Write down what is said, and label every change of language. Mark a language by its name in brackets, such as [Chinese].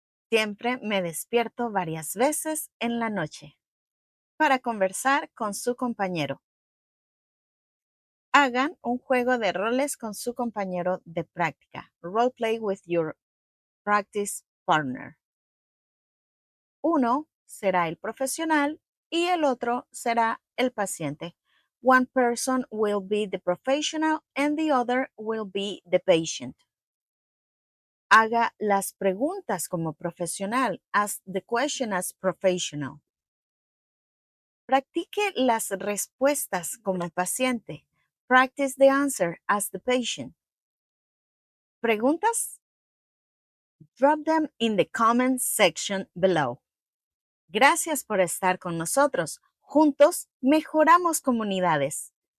[Spanish] Siempre me despierto varias veces en la noche. Para conversar con su compañero. Hagan un juego de roles con su compañero de práctica. [English] Role play with your practice partner. [Spanish] Uno será el profesional y el otro será el paciente. [English] One person will be the professional and the other will be the patient. [Spanish] Haga las preguntas como profesional. [English] Ask the question as professional. [Spanish] Practique las respuestas como paciente. [English] Practice the answer as the patient. [Spanish] ¿Preguntas? [English] Drop them in the comment section below. [Spanish] Gracias por estar con nosotros. Juntos mejoramos comunidades.